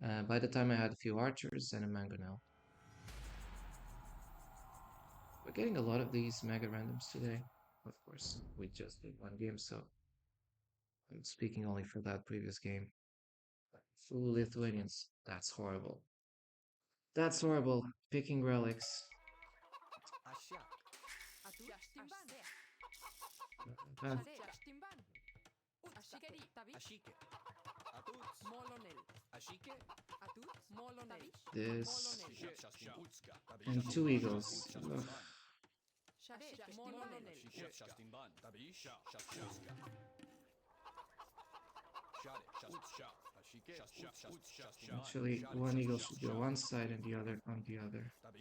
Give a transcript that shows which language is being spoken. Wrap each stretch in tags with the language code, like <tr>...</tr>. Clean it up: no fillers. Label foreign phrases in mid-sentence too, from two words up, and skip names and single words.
<en>By the time I had a few archers and a mangonel. We're getting a lot of these mega randoms today. Of course, we just did one game, so I'm speaking only for that previous game. Full Lithuanians. That's horrible. That's horrible. Picking relics. Ashak. Atut, Ashtimban. Uh, Shade, Ashtimban. Ashikeri, Tavish. Ashike. Atuts. Molonel. Ashike. Atut, Molonel. this Molonel. and two eagles. Ugh. Shade, Molonel. Actually, one eagle should be on one side and the other on the other.</en>